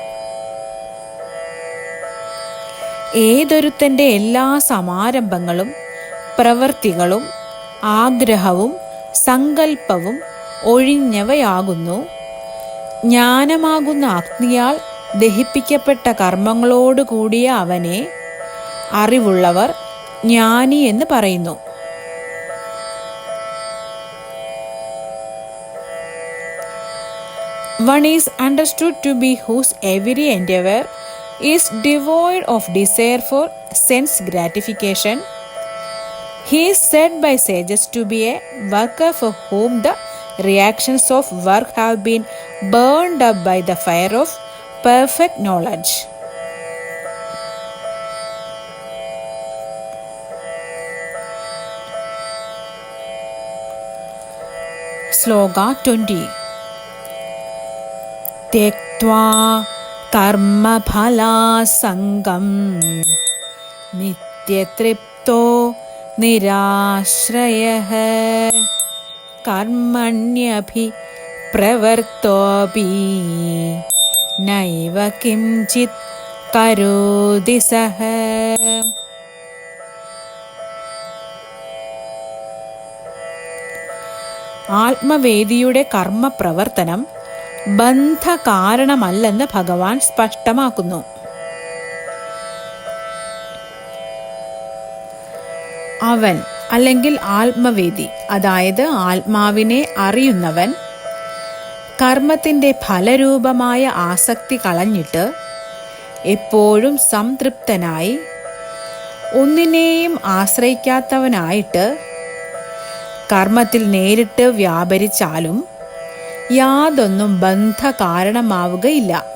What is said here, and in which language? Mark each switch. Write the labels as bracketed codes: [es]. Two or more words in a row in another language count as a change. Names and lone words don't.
[ml] ഏതൊരുത്തൻ്റെ എല്ലാ സമാരംഭങ്ങളും പ്രവൃത്തികളും ആഗ്രഹവും സങ്കല്പവും ഒഴിഞ്ഞവയാകുന്നു. ജ്ഞാനമാകുന്ന അഗ്നിയാൽ ദഹിപ്പിക്കപ്പെട്ട കർമ്മങ്ങളോടുകൂടിയ അവനെ അറിവുള്ളവർ ജ്ഞാനി എന്ന് പറയുന്നു. [en] One is understood to be whose every endeavor is devoid of desire for sense gratification. He is said by sages to be a worker for whom the reactions of work have been burned up by the fire of perfect knowledge. Sloka 20. [sa] त्यक्त्वा कर्मफलासङ्गं नित्यतृप्तो निराश्रयः कर्मण्यभिप्रवृत्तोऽपि नैव किञ्चित् करोति सः. [ml] ആത്മവേദിയുടെ കർമ്മപ്രവർത്തനം ബന്ധകാരണമല്ലെന്ന് ഭഗവാൻ സ്പഷ്ടമാക്കുന്നു. അവൻ അല്ലെങ്കിൽ ആത്മവേദി, അതായത് ആത്മാവിനെ അറിയുന്നവൻ, കർമ്മത്തിൻ്റെ ഫലരൂപമായ ആസക്തി കളഞ്ഞിട്ട് എപ്പോഴും സംതൃപ്തനായി ഒന്നിനെയും ആശ്രയിക്കാത്തവനായിട്ട് കർമ്മത്തിൽ നേരിട്ട് വ്യാപരിച്ചാലും യാതൊന്നും ബന്ധകാരണമാവുകയില്ല.